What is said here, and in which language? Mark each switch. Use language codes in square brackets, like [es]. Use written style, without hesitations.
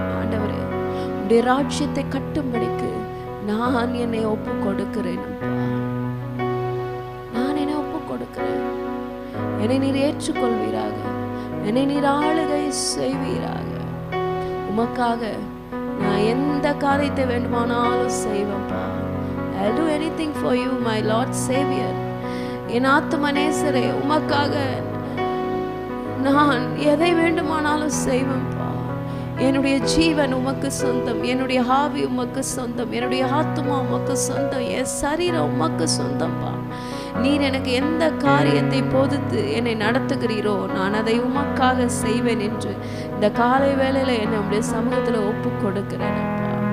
[ta] ஆண்டவரே, உடைய ராஜ்யத்தை கட்டும்படிக்கு நான் என்னை ஒப்பு கொடுக்கிறேன். நான் என்னை ஒப்பு கொடுக்கிறேன். என்னை நீர் ஏற்றுக்கொள்வீராக, என்னை நீர் ஆளுகை செய்வீராக. உமக்காக நான் எந்த காரியத்தை வேண்டுமானாலும் செய்வேன்ப்பா. [en] I'll do anything for you, my Lord Savior. [ta] என் ஆத்தும நேசரே, உமக்காக நான் எதை வேண்டுமானாலும் செய்வேன்ப்பா. என்னுடைய ஜீவன் உமக்கு சொந்தம், என்னுடைய ஆவி உமக்கு சொந்தம், என்னுடைய ஆத்துமா உமக்கு சொந்தம், என் சரீரம் உமக்கு சொந்தம்ப்பா. நீர் எனக்கு எந்த காரியத்தை போதித்து என்னை நடத்துகிறீரோ நான் அதை உமக்காக செய்வேன் என்று இந்த காலை வேளையில என்னை உடைய சமூகத்துல ஒப்பு கொடுக்கிறேன்ப்பா.